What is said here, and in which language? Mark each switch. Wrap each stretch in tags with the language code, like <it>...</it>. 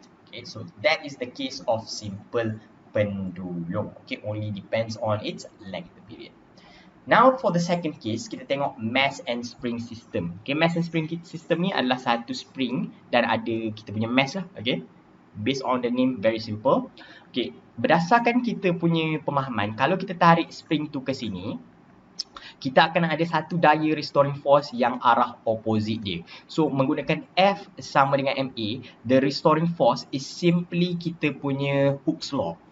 <en>Okay, so that is the case of simple pendulum. Okay, only depends on its length period. Now for the second case,</en> <ms>kita tengok</ms> <en>mass and spring system.</en> <ms>Okay, mass and spring system ni adalah satu spring dan ada kita punya mass lah.</ms> <en>Okay, based on the name, very simple.</en> <ms>Okay, berdasarkan kita punya pemahaman, kalau kita tarik spring tu ke sini, kita akan ada satu daya restoring force yang arah opposite dia.</ms> <en>So</en> <ms>menggunakan F sama dengan MA,</ms> <en>the restoring force is simply</en> <ms>kita punya</ms> <en>Hooke's law.</en>